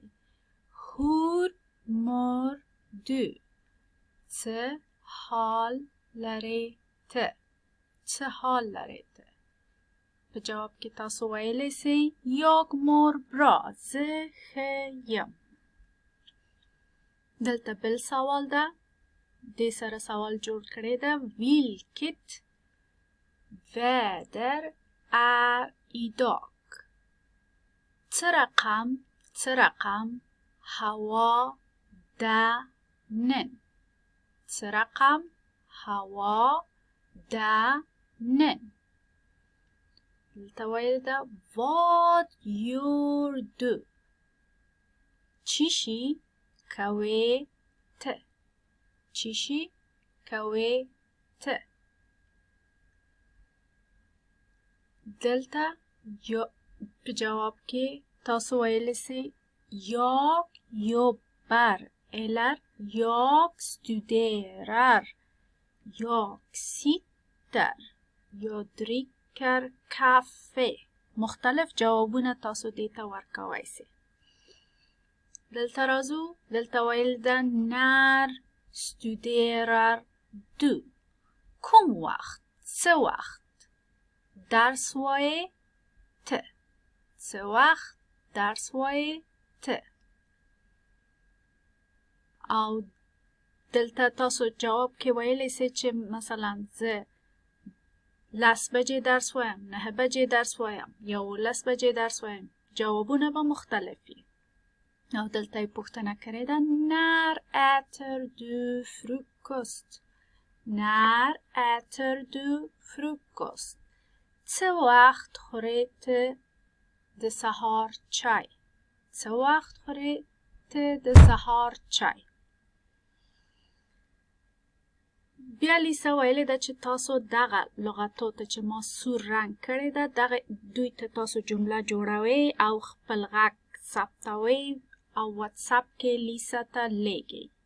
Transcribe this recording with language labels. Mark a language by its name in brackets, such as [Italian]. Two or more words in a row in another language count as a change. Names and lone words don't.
[Swedish] Hur mår du, [Pashto] څه حال لرې ته، څه حال لرې ته. په جواب کې تاسو ویلی سئ [Swedish] Jag mår bra, [Pashto] زه ښه یم. دلته بل سوال ده، دې سره سوال جوړ کړی ده [Swedish] vilket väder är idag. [Pashto] څه رقم، څه رقم هوا ده نن، څه رقم هوا ده نن. دلته ویل ده [Swedish] vad gör du، [Pashto] چی کوی ته، چی کوی ته. دلته په جواب کې تاسو ویلی سئ [Swedish] jag jobbar eller jag studerar، jag sitter، jag dricker kaffe. [Pashto] مختلف جوابونه تاسو دې ته ورکوی سئ. دلته راځو، دلته ویل ده [Swedish] när studerar du، [Pashto] کوم وخت، څه وخت درس وایې ته، څه وخت درس وایې ته. او دلته تاسو جواب کې ویلی سئ چې مثلا زه 10 بجې درس وایم، 9 بجې درس وایم، 11 بجې درس وایم. جوابونه به مختلف وي. او دلته یې پوښتنه کړې ده [Swedish] när äter du frukost، när äter du frukost، [Pashto] څه وخت خورې ته د سهار چای، څه وخت خورې ته د سهار چای. بیا لیسا ویلی ده چې تاسو دغه لغتو ته چې ما سور رنګ کړی ده دغه دوی ته تاسو جمله جوړوئ او خپل غږ ثبتوئ او واتساپ کې لیسا ته لیږئ.